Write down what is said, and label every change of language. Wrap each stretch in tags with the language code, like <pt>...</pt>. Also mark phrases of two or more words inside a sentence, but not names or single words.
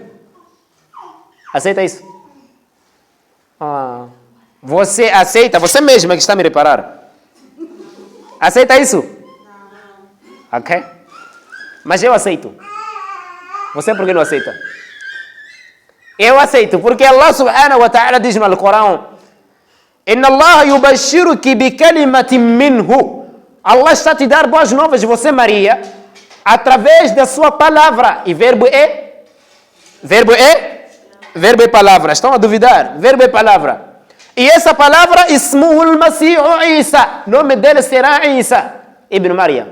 <pt>Aceita isso? Você aceita? Você mesma que está a me reparar. Aceita isso? Não. Ok. Mas eu aceito. Você por que não aceita? Eu aceito, porque</pt> <ar>الله سبحانه وتعالى</ar> <pt>diz no Alcorão:</pt> <ar>إن الله يبشرك بكلمة منه.</ar> <pt>Allah está a te dar boas novas, você Maria, através da sua palavra. E verbo é palavra. Estão a duvidar? Verbo é palavra. E essa palavra,</pt> <ar>اسمه المسيح عيسى.</ar> <pt>O nome dele será Isa ibn Maryam.</pt>